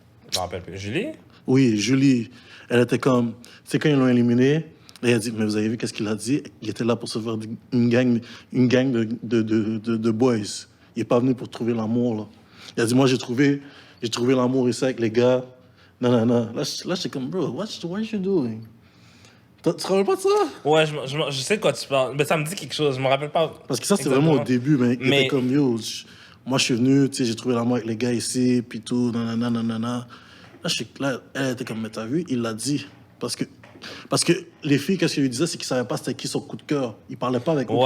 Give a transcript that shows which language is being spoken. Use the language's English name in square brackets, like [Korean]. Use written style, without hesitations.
[French] Je me rappelle plus. Julie? Oui, Julie, elle était comme... Tu sais, quand ils l'ont éliminé, elle a dit, mais vous avez vu qu'est-ce qu'il a dit? Il était là pour se faire une gang de boys. Il n'est pas venu pour trouver l'amour, là. Il a dit, moi, j'ai trouvé l'amour ici avec les gars. Non. Là, j'étais comme, [English] bro, what are you doing? [French] Tu te rappelles pas de ça? Ouais, je sais de quoi tu parles. Mais ça me dit quelque chose. Je me rappelle pas. Parce que ça, c'était exactement. vraiment au début, mais il Mais- était comme, yo, moi, je suis venu, tu sais, j'ai trouvé l'amour avec les gars ici, puis tout, nanana. Là, elle était comme, mais t'as vu, il l'a dit. Parce que les filles, qu'est-ce qu'ils lui disaient, c'est qu'ils savaient pas c'était qui son coup de cœur. Ils parlaient pas avec aucune fille.